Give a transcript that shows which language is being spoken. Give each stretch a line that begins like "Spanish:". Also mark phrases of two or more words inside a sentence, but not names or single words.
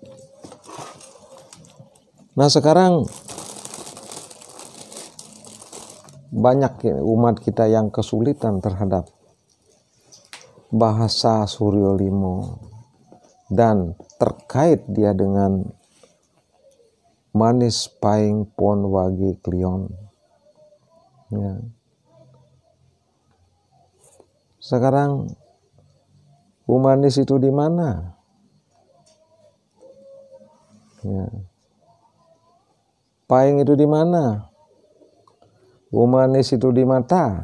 Indonesian: Nah, sekarang banyak umat kita yang kesulitan terhadap bahasa Suryo Limo dan terkait dia dengan manis paing pon wage klion. Ya. Sekarang manis itu di mana? Ya. Paing itu di mana? Manis itu di mata.